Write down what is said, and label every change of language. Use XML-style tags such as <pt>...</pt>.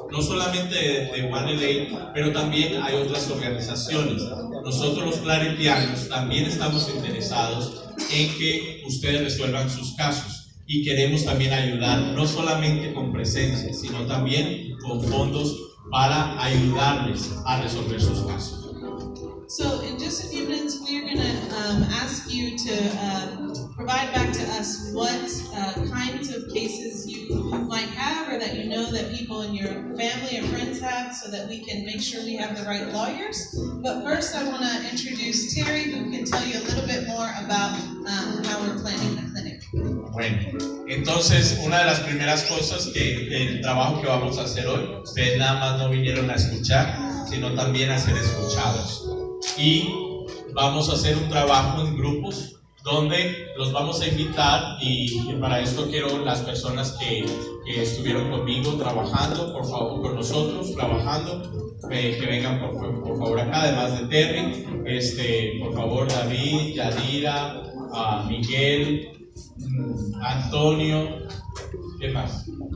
<es>No solamente de One LA, pero también hay otras organizaciones. Nosotros los claretianos también estamos interesados en que ustedes resuelvan sus casos y queremos también ayudar no solamente con presencia, sino también con fondos para ayudarles a resolver sus casos.</es> <en>So in just a few minutes, we're going to ask you to provide back to us what kinds of cases you might have or that you know that people in your family or friends have so that we can make sure we have the right lawyers. But first, I want to introduce Terry, who can tell you a little bit more about how we're planning the clinic.</en> <es>Bueno, entonces una de las primeras cosas el trabajo que vamos a hacer hoy, ustedes nada más no vinieron a escuchar, sino también a ser escuchados. Y vamos a hacer un trabajo en grupos donde los vamos a invitar y para esto quiero las personas que estuvieron conmigo trabajando, por favor, con nosotros trabajando, que vengan por favor acá, además de Terry, por favor David, Yadira, Miguel, Antonio, ¿qué más?</es>